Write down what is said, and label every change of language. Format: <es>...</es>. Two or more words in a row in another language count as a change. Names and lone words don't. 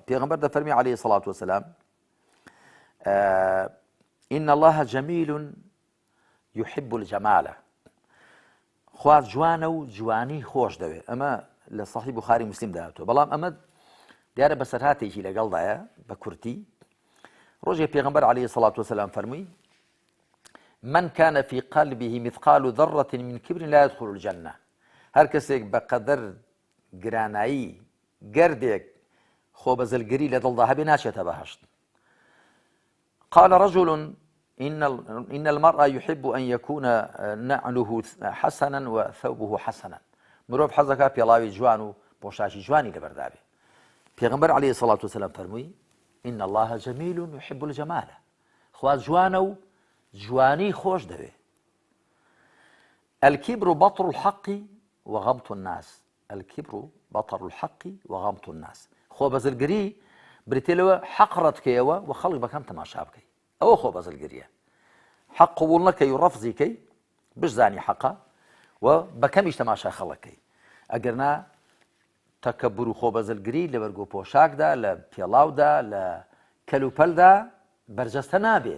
<ckb>پێغەمبەر دەفەرمی</ckb> <ar>عەلەیهی سەڵات وسەلام ئین الله جەمیل یحب الجەمال،</ar> <ckb>خوا جوانە و جوانی خۆش دەوێت. ئەمە لە سەحیح بوخاری موسلیم داهاتوە، بەڵام ئەمە دیارە بەسەرهاتێکی لەگەڵدایە بە کورتی. ڕۆژێک پێغەمبەر</ckb> <ar>عەلەیهی سەڵات وسەلام فەرمووی من كان في قلبه مثقال ذرة من كبر لا يدخل الجنة.</ar> <ckb>هەر کەسێک بەقەدەر گرانایی گەردێک خۆبەزلگری لە دڵدا هەبێ ناچێتە بەهەشت.</ckb> <ar>قال رجل إن المرء يحب أن يكون نعله حسنا وثوبه حسنا.</ar> <ckb>مرۆڤ حەزەکە پێڵاوی جوان و پۆشاکی جوانی لەبەردابێ.</ckb> <ar>پێغەمبەر عەلەیهی سەڵات وسەلام فەرمووی إن الله جميل يحب الجمال،</ar> <ckb>خوا جوانە و جوانی خۆش دەوێ.</ckb> <ar>الكبر بطر الحق وغمط الناس. الكبر بطر الحق وغمط الناس.</ar> <ckb>خۆبەزلگری بریتێلەوە حەق ڕەتکەیەوە و خەڵک بەکەم تەماشا بکەی، ئەوە خۆبەزلگریە. حەق قبوڵ نەکەی و ڕەفزیکەی بشزانی حەقە و بەکەمیش تەماشا خەڵەکەی. ئەگەرنا تەکەبور و خۆبەزلگری لە بەرگ و پۆشاکدا لە پێڵاودا لە کەلوپەلدا بەرجەستە نابێ.</ckb>